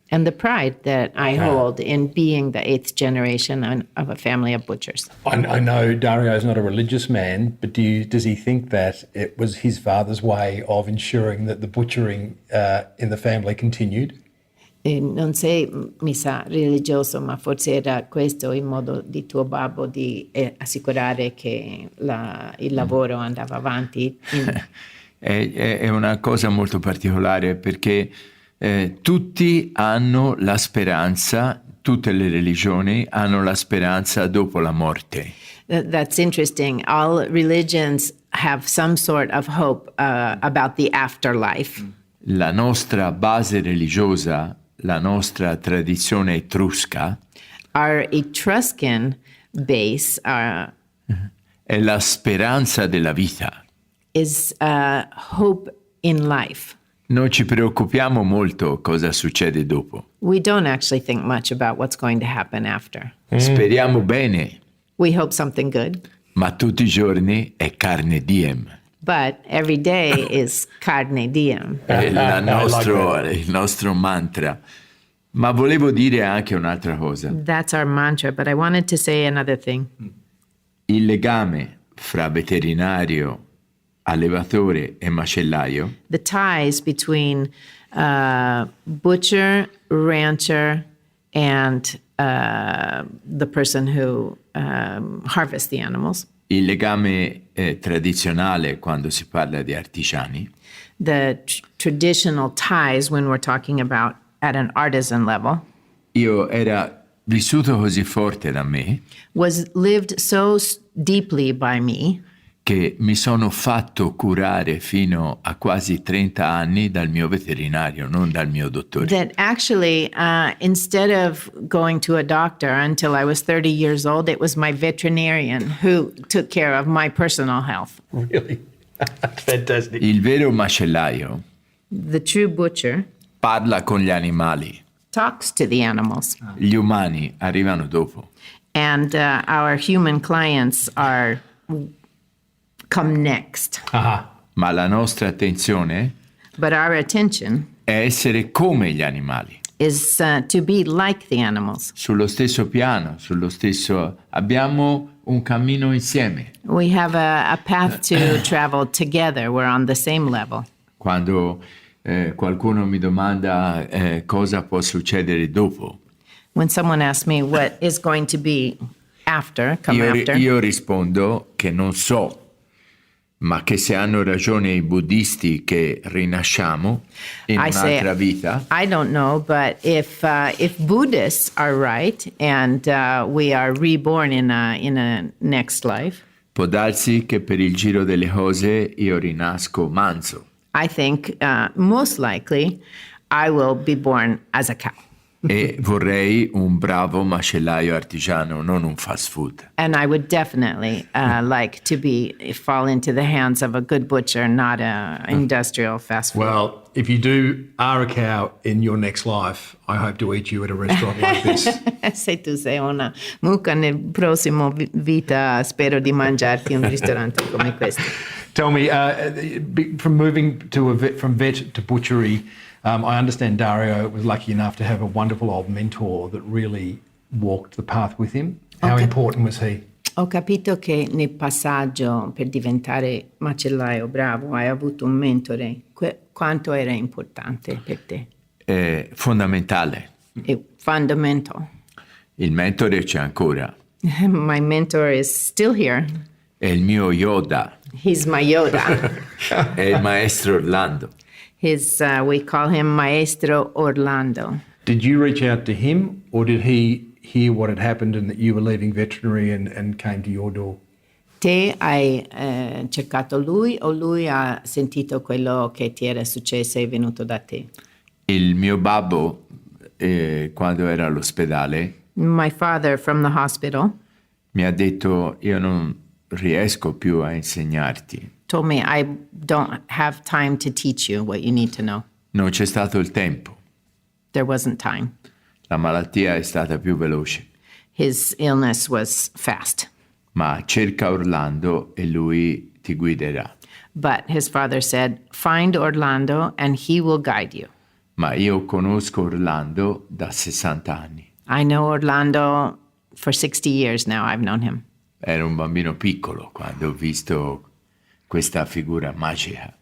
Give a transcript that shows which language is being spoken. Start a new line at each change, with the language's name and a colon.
English: And the pride that I hold in being the 8th generation of a family of butchers. I know Dario's not a religious man, but does he think that it was his father's way of ensuring that the butchering in the family continued?
Italian: Non sei, mi sa, religioso, ma forse era questo il modo di tuo babbo di assicurare che il lavoro andava avanti. È una cosa molto particolare perché tutti hanno la speranza, tutte le religioni hanno la speranza dopo la morte.
English: That's interesting. All religions have some sort of hope about the afterlife.
Italian: La nostra base religiosa, la nostra tradizione etrusca,
English: our Etruscan base
Italian: è la speranza della vita.
English: Is hope in life.
Italian: Non ci preoccupiamo molto cosa succede dopo.
English: We don't actually think much about what's going to happen after.
Italian: Speriamo bene.
English: We hope something good.
Italian: Ma tutti i giorni è carne diem.
English: But every day is carne diem.
Italian: È il nostro mantra. Ma volevo dire anche un'altra cosa.
English: That's our mantra, but I wanted to say another thing.
Italian: Il legame fra veterinario, allevatore e macellaio.
English: The ties between butcher, rancher, and the person who harvests the animals.
Italian: Il legame tradizionale quando si parla di artigiani.
English: The traditional ties when we're talking about at an artisan level.
Italian: Io era vissuto così forte da me.
English: Was lived so deeply by me.
Italian: Che mi sono fatto curare fino a quasi 30 anni dal mio veterinario, non dal mio dottore.
English: That actually, instead of going to a doctor until I was 30 years old, it was my veterinarian who took care of my personal health. Really? Fantastic.
Italian: Il vero macellaio,
English: the true butcher,
Italian: parla con gli animali.
English: Talks to the animals.
Italian: Gli umani arrivano dopo.
English: And our human clients come next.
Italian: Ma la nostra attenzione
English: But our attention
Italian: è essere come gli animali.
English: Is to be like the animals.
Italian: Sullo stesso piano, abbiamo un cammino insieme.
English: We have a path to travel together. We're on the same level.
Italian: Quando qualcuno mi domanda cosa può succedere dopo.
English: When someone asks me what is going to be after,
Italian: io rispondo che non so. Ma che se hanno ragione i buddisti che rinasciamo in un'altra vita.
English: I don't know, but if Buddhists are right and we are reborn in a next life.
Italian: Può darsi che per il giro delle cose io rinasco manzo.
English: I think most likely I will be born as a cow.
Italian: E vorrei un bravo macellaio artigiano, non un fast food.
English: And I would definitely like to fall into the hands of a good butcher, not an industrial fast food. Well, if you are a cow in your next life, I hope to eat you at a restaurant like this.
Italian: Se tu sei una mucca nel prossimo vita, spero di mangiarti in un ristorante come questo.
English: Tell me, from moving from vet to butchery, I understand Dario was lucky enough to have a wonderful old mentor that really walked the path with him. How important was he?
Italian: Ho capito che nel passaggio per diventare macellaio bravo hai avuto un mentore. Quanto era importante per te? È fondamentale.
English: È fundamental.
Italian: Il mentore c'è ancora.
English: My mentor is still here.
Italian: È il mio Yoda.
English: He's my Yoda.
Italian: È il maestro Orlando.
English: We call him Maestro Orlando. Did you reach out to him, or did he hear what had happened and that you were leaving veterinary and came to your door?
Italian: Te hai cercato lui o lui ha sentito quello che ti era successo e è venuto da te? Il mio babbo, quando era all'ospedale,
English: My father from the hospital
Italian: mi ha detto: io non riesco più a insegnarti.
English: told me I don't have time to teach you what you need to know.
Italian: Non c'è stato il tempo.
English: There wasn't time.
Italian: La malattia è stata più veloce.
English: His illness was fast.
Italian: Ma cerca Orlando e lui ti guiderà.
English: But his father said, find Orlando and he will guide you.
Italian: Ma io conosco Orlando da 60 anni.
English: I know Orlando for 60 years now. I've known him.
Italian: Ero un bambino piccolo quando ho visto questa figura magica.